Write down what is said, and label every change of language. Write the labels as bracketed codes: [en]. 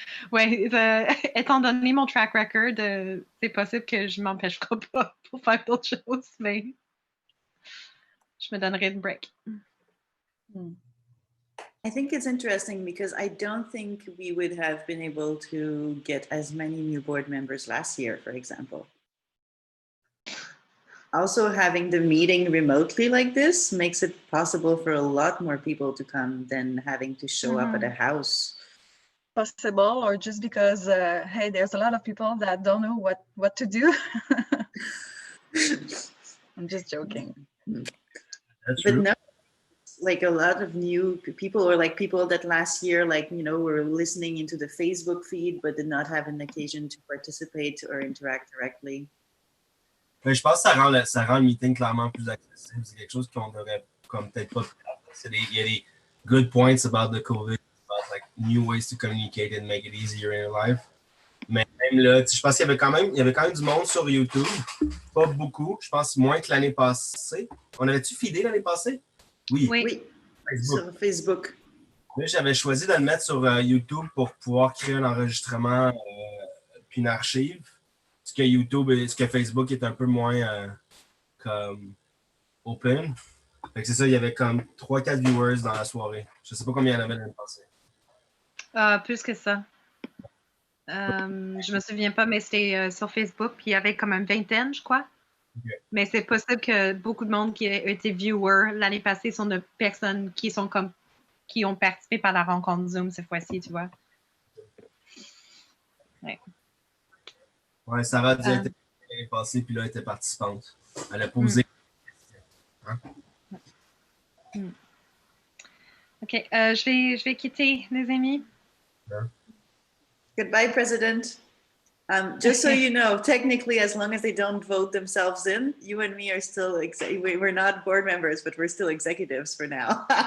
[fr] Ouais, étant donné mon track record, c'est possible que je m'empêcherai pas pour faire d'autres choses, mais je me donnerai une break. [en] I think it's interesting because I don't think we would have been able to get as many new board members last year, for example. Also, having the meeting remotely like this makes it possible for a lot more people to come than having to show up at a house. Possible, or just because, hey, there's a lot of people that don't know what to do. I'm just joking. But no, like a lot of new people, or like people that last year, like, you know, were listening into the Facebook feed, but did not have an occasion to participate or interact directly. [fr] Mais je pense que ça rend le meeting clairement plus accessible. C'est quelque chose qu'on devrait comme peut-être pas. Il y a des [en] good points about the COVID, about like new ways to communicate and make it easier in your life. [fr] Mais même là, je pense qu'il y avait quand même du monde sur YouTube. Pas beaucoup. Je pense moins que l'année passée. On avait-tu feedé l'année passée? Oui. Sur Facebook. Là, j'avais choisi de le mettre sur YouTube pour pouvoir créer un enregistrement puis une archive. Ce que Facebook est un peu moins comme open. Fait que c'est ça, il y avait comme 3-4 viewers dans la soirée. Je sais pas combien il y en avait l'année passée. Plus que ça. Je me souviens pas, mais c'était sur Facebook, puis il y avait comme une vingtaine, je crois. Okay. Mais c'est possible que beaucoup de monde qui a été viewers l'année passée sont de personnes qui ont participé par la rencontre Zoom cette fois-ci, tu vois. Ouais. Ouais, Sarah dit qu'elle était l'année passée, puis là, elle était participante. Elle a posé des questions. OK. Je vais quitter, les amis. [en] Goodbye, President. Just so you know, technically, as long as they don't vote themselves in, you and me are still, we're not board members, but we're still executives for now.